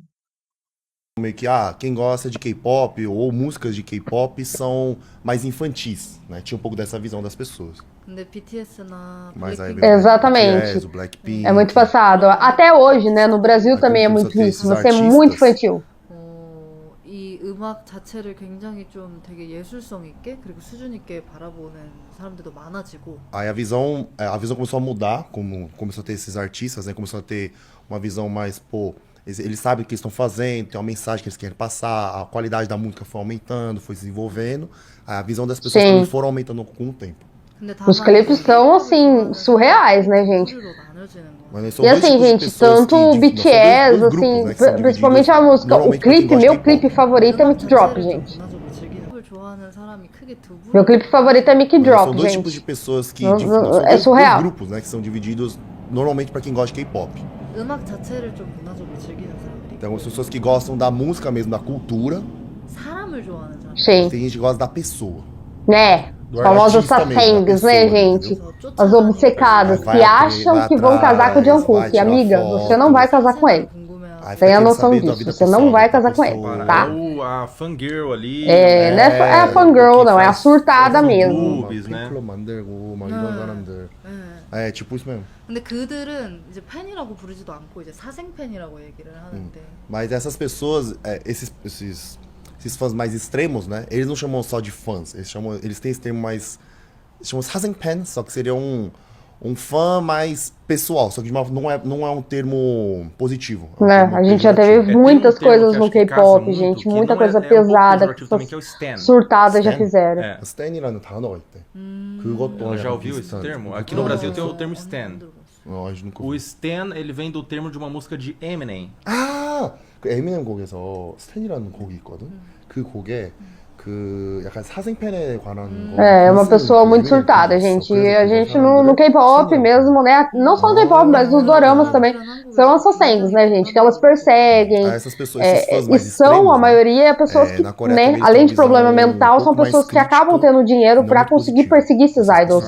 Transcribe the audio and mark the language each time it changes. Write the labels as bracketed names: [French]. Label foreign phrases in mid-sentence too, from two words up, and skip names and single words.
[Portuguese] Meio que, quem gosta de K-pop ou músicas de K-pop são mais infantis, né? Tinha um pouco dessa visão das pessoas. [Korean] 근데 BTS나 [Portuguese] Mas aí, [Korean] 블랙핑크 [Portuguese] Exatamente. BTS, o Blackpink, É muito passado. Até hoje, né, no Brasil Aqui também é começou muito a ter isso. esses Você é artistas. muito infantil. [Korean] 이 음악 자체를 굉장히 좀 되게 예술성 있게 그리고 수준 있게 바라보는 사람들도 많아지고 [Portuguese] Aí a visão começou a mudar, como começou a ter esses artistas, né? Começou a ter uma visão mais, eles sabem o que eles estão fazendo, tem uma mensagem que eles querem passar, a qualidade da música foi aumentando, foi se desenvolvendo, a visão das pessoas Sim. também foram aumentando com o tempo. [Korean] 근데 [Portuguese] Os clipes são, assim, surreais, né, gente? Mas são E dois assim, tipos de gente, pessoas tanto que o são BTS, dois assim, grupos, né, que são principalmente a divididos música, o normalmente pra quem clipe, gosta de meu clipe K-pop. favorito é [Korean] 음악 [Portuguese] Mic Drop, [Korean] 자체를 좀 [Portuguese] gente. [Korean] 문화적으로 즐기는 걸 좋아하는 사람이 크게 두 [Portuguese] Meu [Korean] 부류가 [Portuguese] clipe favorito é Mic Mas Drop, são dois tipos de gente. pessoas que. São É dois surreal. grupos, né? Que são divididos normalmente pra quem gosta de K-pop. [Korean] 음악 자체를 좀 문화적으로 즐기는 사람들이 [Portuguese] Então, as pessoas que gostam da música mesmo, da cultura, [Korean] 사람을 좋아하는 사람들. [Portuguese] Sim. tem gente que gosta da pessoa. Né? Do As famosas artista mesmo, da sacengues, né, pessoa, gente? entendeu? As obcecadas Vai que atrás, acham vai que vão casar com o atrás, vai Jungkook. tirar Amiga, você não vai casar com ele. Aí fica Tenha querendo noção saber da disso. vida Você não pessoal vai da casar com ele, pessoa. tá? A fangirl ali. Não é a fangirl, que não. É a faz surtada fã mesmo. clubes, né? [Korean] 팬클럽 만들고 막 이런 사람들. 네. [Portuguese] É, tipo isso mesmo. [Korean] 근데 그들은 이제 팬이라고 부르지도 않고 이제 사생 팬이라고 얘기를 하는데 [Portuguese] Mas essas pessoas, esses fãs mais extremos, né? Eles não chamam só de fãs, eles têm esse termo mais. Eles chamam Sazenpan, só que seria um fã mais pessoal, só que não é um termo positivo. É um Né? termo A gente já pejorativo. teve tem um muitas termo coisas que no acho que casa K-pop, muito, gente. que Muita não coisa é um pouco pesada que pejorativo também, que é o stan. surtadas já Stan? fizeram. É. [Korean] Stan이라는 단어가 있대. 그것도 [Portuguese] Ela já [Korean] 약간 [Portuguese] ouviu esse [Korean] 비슷한. [Portuguese] termo? Aqui no Brasil tem o termo stan. [Korean] 아, 아직 nunca [Portuguese] O ouvi. stan, ele vem do termo de uma música de Eminem. [Korean] 아! 그 에미넴 곡에서 스탠이라는 곡이 있거든. 그 곡에 그 약간 사생팬에 관한 거. [Portuguese] É uma [Korean] 글 쓰는 [Portuguese] pessoa [Korean] 그 [Portuguese] muito [Korean] 에미넴 [Portuguese] surtada, [Korean] 곡이 있어. [Portuguese] gente. E [Korean] 그래서 [Portuguese] a [Korean] 그거 [Portuguese] gente no [Korean] 사람들을 [Portuguese] K-pop [Korean] 스탠이라고 [Portuguese] mesmo, né? Não só no K-pop, mas nos doramas também. São assassins, né, gente? Que elas perseguem. Ah, essas pessoas, esses fãs E mais são, extremos, a né? maioria, pessoas que, Na Coreia né, também eles além têm de uma visão problema mental, um são pouco mais pessoas que acabam crítica tendo dinheiro e não pra muito conseguir positiva. perseguir esses Essas idols.